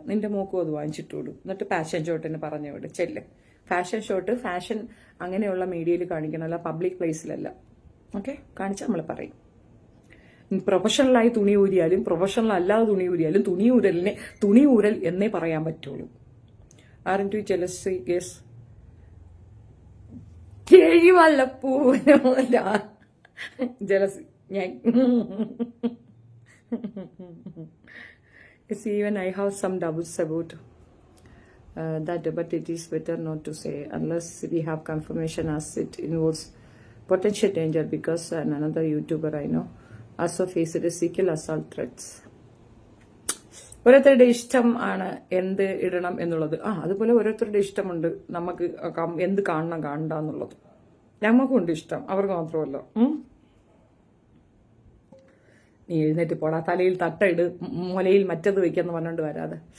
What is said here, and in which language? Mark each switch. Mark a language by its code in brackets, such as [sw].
[ml] നിന്റെ മോക്കും അത് വാങ്ങിച്ചിട്ടോളൂ. എന്നിട്ട് ഫാഷൻ ഷോട്ടിന് പറഞ്ഞു വിട്. ചെല്ല്. ഫാഷൻ ഷോട്ട് ഫാഷൻ അങ്ങനെയുള്ള മീഡിയയിൽ കാണിക്കണം, അല്ല പബ്ലിക് പ്ലേസിലല്ല. ഓക്കെ, കാണിച്ചാൽ നമ്മൾ പറയും. പ്രൊഫഷണലായി തുണി ഊരിയാലും പ്രൊഫഷണൽ അല്ലാതെ തുണി ഊരിയാലും തുണി ഊരൽ എന്നേ പറയാൻ പറ്റുള്ളൂ. ആരൻ ടു ജലസി ഗസ് വല്ലപ്പൂല ജലസി ഞാൻ [en] even I have some doubts about that, but it is better not to say unless we have confirmation, as it involves potential danger, because another YouTuber I know also faced physical assault threats. [ml] ഓരോരുത്തരുടെ ഇഷ്ടം ആണ് എന്ത് ഇടണം എന്നുള്ളത്. അതുപോലെ ഓരോരുത്തരുടെ ഇഷ്ടമുണ്ട് നമുക്ക് എന്ത് കാണണം കാണണ്ട എന്നുള്ളത്. ഞമ്മക്കുണ്ട് ഇഷ്ടം, അവർക്ക് മാത്രമല്ല. നീ എഴുന്നേറ്റ് പോടാ, തലയിൽ തട്ടയിട്, മുലയിൽ മറ്റത് വെക്കാന്ന് പറഞ്ഞോണ്ട് വരാതെ.